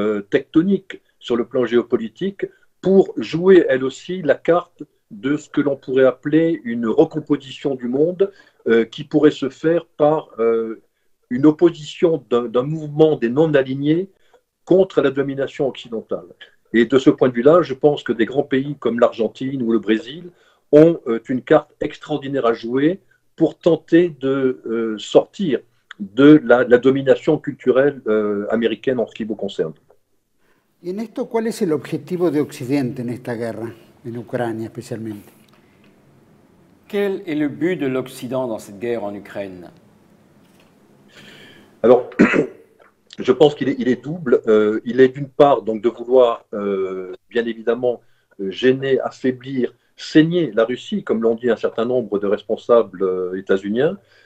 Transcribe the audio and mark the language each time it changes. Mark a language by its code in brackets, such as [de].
[fr] tectonique sur le plan géopolitique, pour jouer elle aussi la carte de ce que l'on pourrait appeler une recomposition du monde qui pourrait se faire par une opposition d'un mouvement des non-alignés contre la domination occidentale. Et de ce point de vue-là, je pense que des grands pays comme l'Argentine ou le Brésil ont une carte extraordinaire à jouer pour tenter de sortir de la domination culturelle américaine en ce qui vous concerne. [es] Y en esto, ¿cuál es el objetivo de Occidente en esta guerra, en Ucrania especialmente? [fr] Quel est le but de l'Occident dans cette guerre en Ukraine? Alors, je pense qu'il est double. Il est d'une part donc de vouloir, bien évidemment, gêner, affaiblir, saigner la Russie, comme l'ont dit un certain nombre de responsables états-uniens.